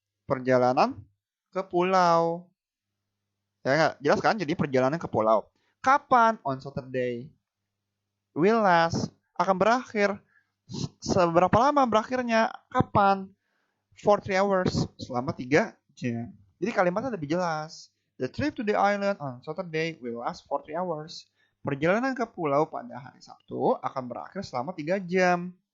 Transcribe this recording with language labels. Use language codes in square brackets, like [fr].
[id] Perjalanan ke pulau. Ya nggak? Jelas kan? Jadi perjalanan ke pulau. Kapan? [en] On Saturday. Will last. [id] Akan berakhir. Seberapa lama berakhirnya? Kapan? [en] For 3 hours. [id] Selama 3 jam. Jadi kalimatnya lebih jelas. [en] The trip to the island on Saturday will last for 3 hours. [id] Perjalanan ke pulau pada hari Sabtu akan berakhir selama 3 jam.